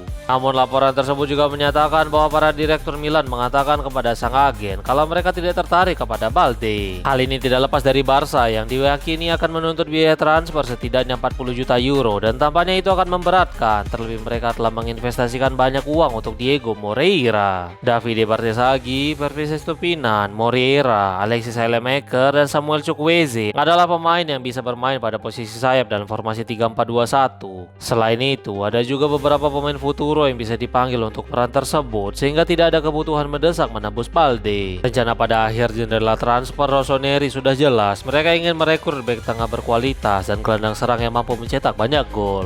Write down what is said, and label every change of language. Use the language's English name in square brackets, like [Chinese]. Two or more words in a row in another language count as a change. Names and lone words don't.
[Indonesian] Namun laporan tersebut juga menyatakan bahwa para direktur Milan mengatakan kepada sang agen kalau mereka tidak tertarik kepada Balde. Hal ini tidak lepas dari Barca yang diyakini akan menuntut biaya transfer setidaknya 40 juta euro dan tampaknya itu akan memberatkan, terlebih mereka telah menginvestasikan banyak uang untuk Diego Moreira, Davide Bartesaghi, Pervis Estupinan, Moreira, Alexis Saelemaekers, dan Samuel Chukwueze adalah pemain yang bisa bermain pada posisi sayap dalam formasi 3-4-2-1. Selain itu, ada juga beberapa pemain futuro yang bisa dipanggil untuk peran tersebut sehingga tidak ada kebutuhan mendesak menembus Balde. Rencana pada akhir jendela transfer Rossoneri sudah jelas, mereka ingin merekrut bek tengah berkualitas dan gelandang serang yang mampu mencetak banyak gol.